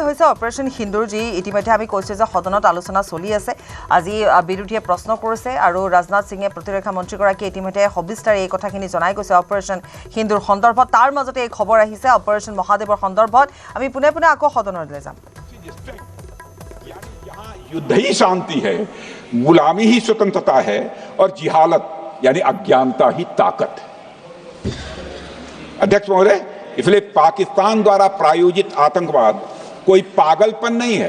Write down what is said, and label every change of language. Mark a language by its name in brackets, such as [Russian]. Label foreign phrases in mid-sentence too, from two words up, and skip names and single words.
[Assamese] হৈছে অপাৰেশ্যন সিন্দুৰ, যি ইতিমধ্যে আমি কৈছোঁ যে সদনত আলোচনা চলি আছে। আজি বিৰোধীয়ে প্ৰশ্ন কৰিছে আৰু ৰাজনাথ সিঙে প্ৰতিৰক্ষা মন্ত্ৰীগৰাকীয়ে ইতিমধ্যে সবিস্তাৰে এই কথাখিনি জনাই গৈছে অপাৰেশ্যন সিন্দুৰ সন্দৰ্ভত। তাৰ মাজতে এই খবৰ আহিছে অপাৰেশ্যন মহাদেৱৰ সন্দৰ্ভত। আমি পুনে পুনে আকৌ সদনলৈ যাম। [Hindi] युद्ध ही शांति है, गुलामी ही स्वतंत्रता है और जिहालत यानी अज्ञानता ही ताकत। अध्यक्ष महोदय, इसलिए पाकिस्तान द्वारा प्रायोजित आतंकवाद कोई पागलपन नहीं है।